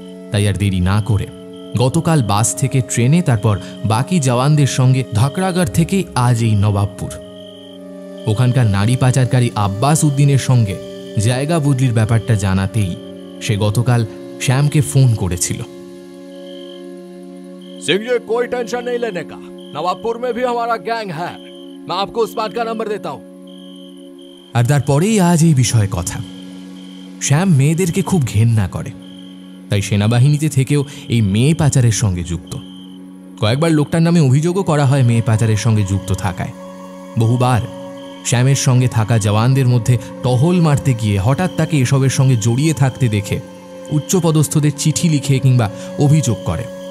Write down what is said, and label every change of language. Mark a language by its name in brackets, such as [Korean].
[Bangla] তাই আর দেরি না করে গতকাল বাস থেকে ট্রেনে, তারপর বাকি জওয়ানদের সঙ্গে ধাকড়াগড় থেকে আজ এই নবাবপুর। ওখানকার নারী পাচারকারী আব্বাস উদ্দিনের সঙ্গে জায়গা বদলির ব্যাপারটা জানাতেই সে গতকাল শ্যামকে ফোন করেছিল। [Hindi] सिंह जी, कोई टेंशन नहीं लेने का। नवाबपुर में भी हमारा गैंग है। मैं आपको उस्मान का नंबर देता हूं। [Bangla] আর তারপরেই আজ এই বিষয়ে কথা। শ্যাম মেয়েদেরকে খুব ঘেন্না করে, তাই সেনাবাহিনীতে থেকেও এই মেয়ে পাচারের সঙ্গে যুক্ত। কয়েকবার লোকটার নামে অভিযোগও করা হয় মেয়ে পাচারের সঙ্গে যুক্ত থাকায়। বহুবার শ্যামের সঙ্গে থাকা জওয়ানদের মধ্যে টহল মারতে গিয়ে হঠাৎ তাকে এসবের সঙ্গে জড়িয়ে থাকতে দেখে উচ্চপদস্থদের চিঠি লিখে কিংবা অভিযোগ করে।